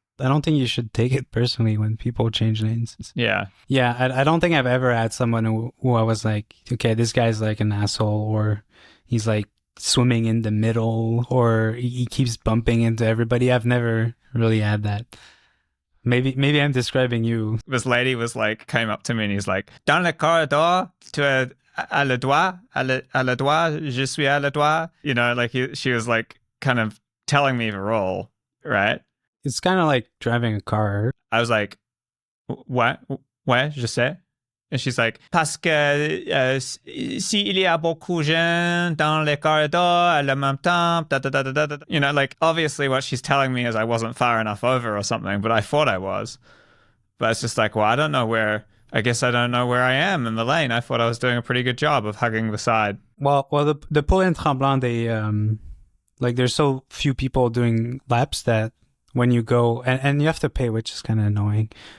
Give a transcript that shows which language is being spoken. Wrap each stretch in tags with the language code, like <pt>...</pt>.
<en>I don't think you should take it personally when people change lanes. Yeah. Yeah, I don't think I've ever had someone who I was like, okay, this guy's an asshole, or he's swimming in the middle, or he keeps bumping into everybody. I've never really had that. Maybe I'm describing you. This lady came up to me and he's like,</en> <fr>dans le corridor, tu es à le doigt, à le doigt, je suis à le doigt.</fr> <en>She was kind of telling me the role, right? It's kind of like driving a car. I was like, what?</en> <fr>Ouais, je sais.</fr> <en>And she's like,</en> <fr>parce que s'il y a beaucoup de gens dans les corridors à la même temps, da da da da da.</fr> <en>Obviously what she's telling me is I wasn't far enough over or something, but I thought I was. But it's just well, I don't know where I am in the lane. I thought I was doing a pretty good job of hugging the side. Well, the Pôle and Tremblant, they, there's so few people doing laps that when you go, and you have to pay, which is kind of annoying.</en>